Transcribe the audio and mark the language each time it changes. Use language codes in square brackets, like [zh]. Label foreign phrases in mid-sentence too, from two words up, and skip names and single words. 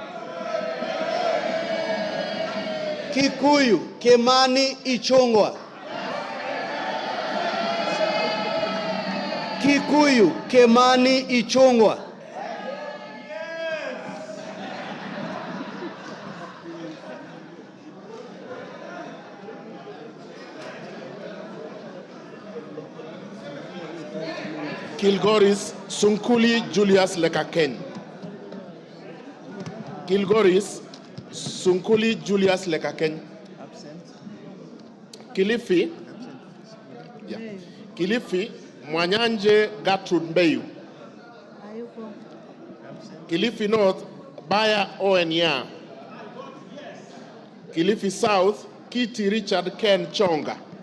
[en] Kikuyu Kimani Ichungwa, Kikuyu Kimani Ichungwa, Kilgoris Sunkuli Julius Lekaken. Kilgoris Sunkuli Julius Lekaken. Kilifi. Yeah. Kilifi Mwanyanje Gertrude Mbeyu. Kilifi North Baya Owenya. Kilifi South Kiti Richard Ken Chonga.